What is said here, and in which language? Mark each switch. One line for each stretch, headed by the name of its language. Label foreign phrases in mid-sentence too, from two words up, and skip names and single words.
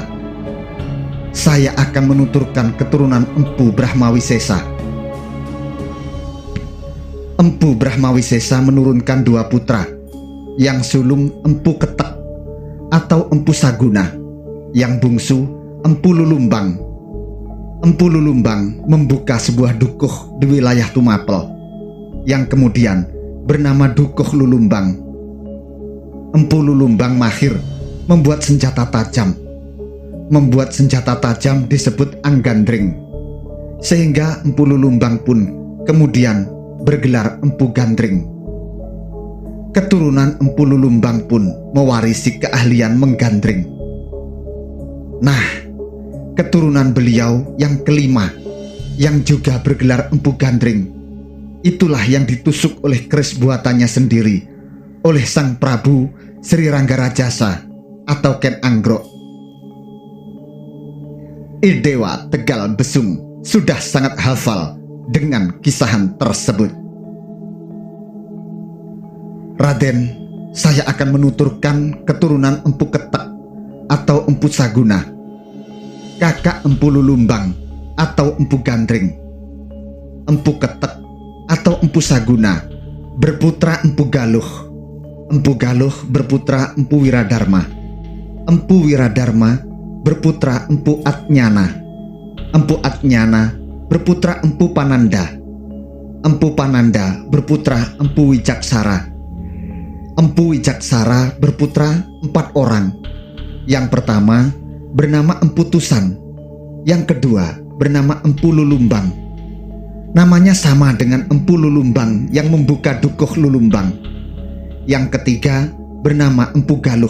Indonesian: Saya akan menuturkan keturunan Empu Brahmawisesa. Empu Brahmawisesa menurunkan 2 putra, yang sulung Empu Ketek atau Empu Saguna, yang bungsu Empu Lulumbang. Empu Lulumbang membuka sebuah dukuh di wilayah Tumapel, yang kemudian bernama Dukuh Lulumbang. Empu Lulumbang mahir membuat senjata tajam. Membuat senjata tajam disebut Anggandring, sehingga Empu Lulumbang pun kemudian bergelar Empu Gandring. Keturunan Empu Lulumbang pun mewarisi keahlian menggandring. Nah, keturunan beliau yang kelima, yang juga bergelar Empu Gandring, itulah yang ditusuk oleh keris buatannya sendiri oleh Sang Prabu Sri Ranggarajasa atau Ken Anggrok. Idewa Tegal Besung sudah sangat hafal dengan kisahan tersebut. Raden, saya akan menuturkan keturunan Empu Ketek atau Empu Saguna, kakak Empu Lulumbang atau Empu Gandring. Empu Ketek atau Empu Saguna berputra Empu Galuh, Empu Galuh berputra Empu Wiradarma. Empu Wiradarma berputra Empu Atnyana. Empu Atnyana berputra Empu Pananda. Empu Pananda berputra Empu Wijaksara. Empu Wijaksara berputra 4 orang. Yang pertama bernama Empu Tusan. Yang kedua bernama Empu Lulumbang. Namanya sama dengan Empu Lulumbang yang membuka dukuh Lulumbang. Yang ketiga bernama Empu Galuh.